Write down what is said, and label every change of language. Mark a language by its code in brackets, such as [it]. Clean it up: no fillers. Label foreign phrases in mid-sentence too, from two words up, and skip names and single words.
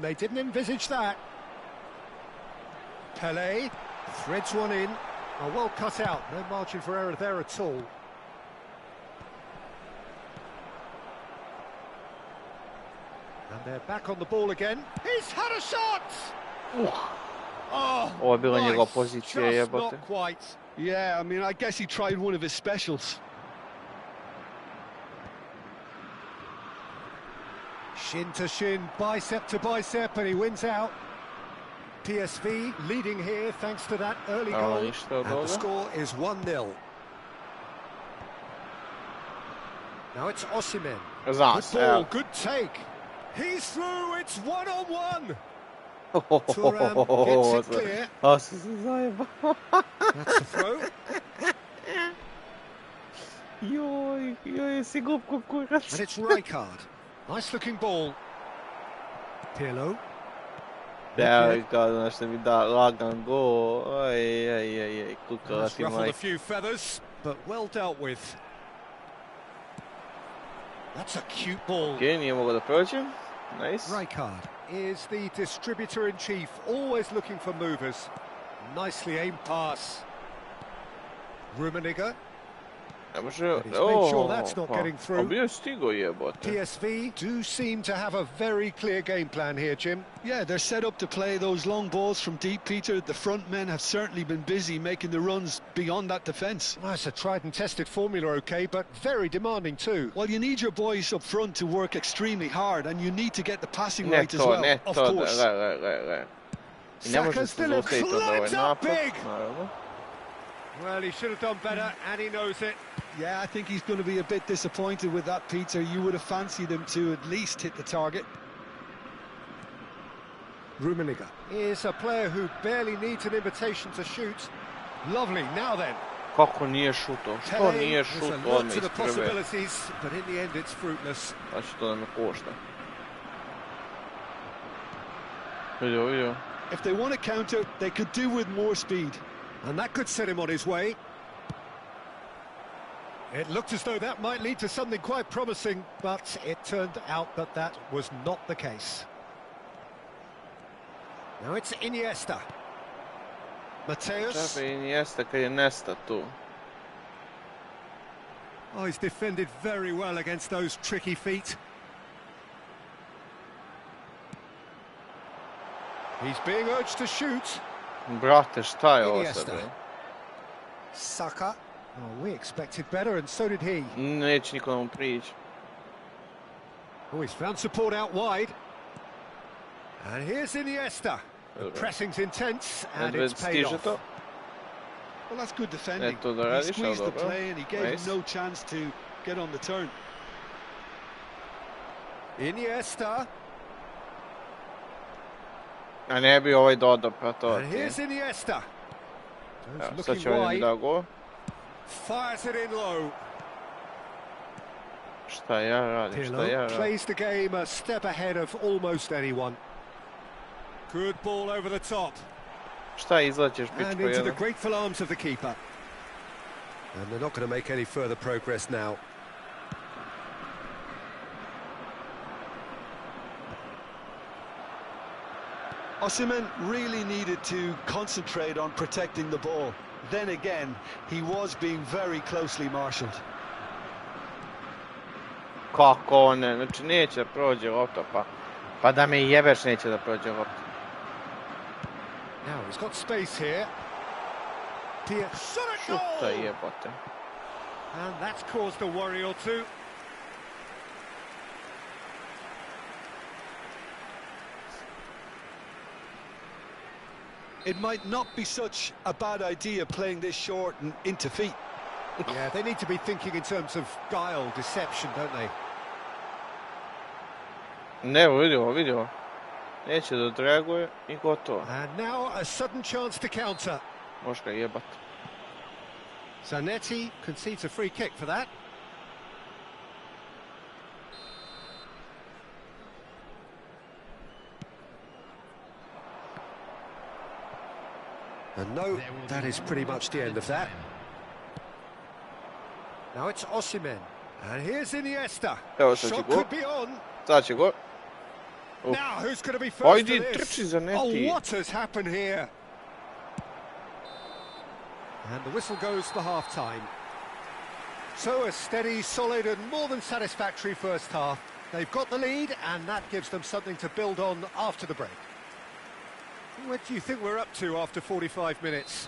[en] They didn't envisage that. Pelé threads one in. Oh, well cut out. No margin for error there at all. And they're back on the ball again. He's had a shot! Oh, [sr] Ovo je bila njegova pozicija, jebote. [en] Not quite. Yeah, I mean, I guess he tried one of his specials. Shin to shin, bicep to bicep, and he wins out. PSV leading here thanks to that early goal. And the score is 1-0. Now it's Osimhen. Good ball, good take. He's through, it's 1-on-1. Thuram gets it clear. That's the throw. [sr] Joj, si glup kurac. [en] And it's Rijkaard. Nice looking ball. Pirlo. [sr] Ja, kao da nešto mi da lagan go. Kukala [en] That's [sr] ti [en] ruffled a [sr] majke. [en] few feathers, but well dealt with. That's a cute ball. [sr] Okej, nije mogao da prođe. [en] Nice. Rijkaard is the distributor-in-chief, always looking for movers. Nicely aimed pass. Rummenigge. [sr] Ne može... [en] But he's made sure that's not getting through. [sr] A bio je stigo jebote. [en] PSV do seem to have a very clear game plan here, Jim. Yeah, they're set up to play those long balls from deep, Peter. The front men have certainly been busy making the runs beyond that defence. Well, it's a tried and tested formula, OK, but very demanding too. Well, you need your boys up front to work extremely hard, and you need to get the passing right as well, [sr] Ne [en] of [sr] to, [en] course. [sr] Gledaj. I ne može Saka se [en] still [sr] zaustaviti od ovaj [en] climbs up [sr] napad, [en] big. [sr] naravno. [en] Well, he should have done better, and he knows it. Yeah, I think he's going to be a bit disappointed with that, Peter. You would have fancied him to at least hit the target. Rummenigge is a player who barely needs an invitation to shoot. Lovely, now then. [sr] Kako nije šuto? Što nije [en] There's a [sr] šuto [en] lot [sr] odmah [en] to [sr] iz [en] the [sr] prve? [en] possibilities, but in the end it's fruitless. [sr] Znači to da me košta. Vidio. [en] If they want to counter, they could do with more speed. And that could set him on his way. It looked as though that might lead to something quite promising, but it turned out that that was not the case. Now it's Iniesta. Mateus. [sr] Čape Iniesta kad je Nesta tu. [en] Oh, he's defended very well against those tricky feet. He's being urged to shoot. [sr] Brate, šta je ovo Iniesta. sad? bre? [en] Saka. Oh, we expected better, and so did he. [sr] Neće niko da mu priđe. [en] Oh, he's found support out wide. And here's Iniesta. The [sr] Dobro. [en] pressing's intense, and Nedved it's paid [sr] stiže [en] off. [sr] to. [en] Well, that's good defending. [sr] to da [en] He [sr] radiš, ali [en] squeezed the [sr] dobro. [en] play and he gave Nice. him no chance to get on the turn. Iniesta. [sr] A ne bi ovaj dodao, pa to [en] And [sr] ti. [en] here's Iniesta. [sr] Evo, [en] Goes [sr] sad [en] looking [sr] će ovdje mi [en] wide. [sr] da go. [en] Fires it in low. [sr] Šta ja radim, šta ja [en] Pirlo [sr] radim. [en] plays the game a step ahead of almost anyone. Good ball over the top. [sr] Šta izlaćeš, [en] And [sr] pičko [en] into the [sr] jedan? [en] grateful arms of the keeper. And they're not going to make any further progress now. Osimhen really needed to concentrate on protecting the ball. Then again, he was being very closely marshalled. [sr] Kako ne, znači neće da prođe lopta, pa da me jebeš neće da prođe lopta. [en] Now he's got space here. [sr] Šuta jebote. [en] And that's caused a worry or two. It might not be such a bad idea playing this short and into feet. Yeah, they need to be thinking in terms of guile, deception, don't they? [sr] Ne, vidio. Neće da odreaguje i gotovo. [en] And now a sudden chance to counter. [sr] Možeš ga jebat. [en] Zanetti concedes a free kick for that. And no, that is pretty much the end of that. Now it's Osimhen. And here's Iniesta. [sr] Evo sad će [en] Shot [sr] go. [en] could be on. [sr] Sad će go. [en] Now who's going to be first [sr] Ajde, [en] to [sr] trči [en] this? Zanetti. Oh, what has happened here? And the whistle goes for half-time. So a steady, solid and more than satisfactory first half. They've got the lead and that gives them something to build on after the break. What do you think we're up to after 45 minutes?